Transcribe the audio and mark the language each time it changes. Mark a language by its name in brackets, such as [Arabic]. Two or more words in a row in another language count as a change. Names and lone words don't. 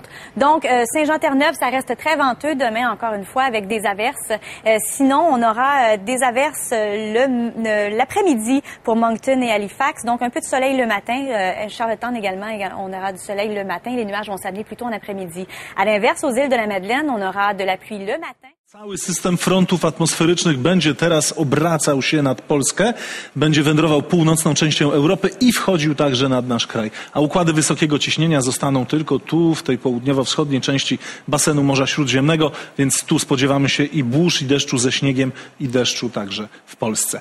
[French] Donc, Saint-Jean-Terre-Neuve, ça reste très venteux demain, encore une fois, avec des averses. Sinon, on aura des averses l'après-midi pour Moncton et Halifax. Donc, un peu de soleil le matin. Charlottetown également, on aura du soleil le matin. Les nuages vont s'amener plutôt en après-midi. À l'inverse, aux îles de la Madeleine, on aura de la pluie le matin. [Polish] Cały system frontów atmosferycznych będzie teraz obracał się nad Polskę, będzie wędrował północną częścią Europy i wchodził także nad nasz kraj. A układy wysokiego ciśnienia zostaną tylko tu, w tej południowo-wschodniej części basenu Morza Śródziemnego, więc tu spodziewamy się i burz, i deszczu ze śniegiem, i deszczu także w Polsce.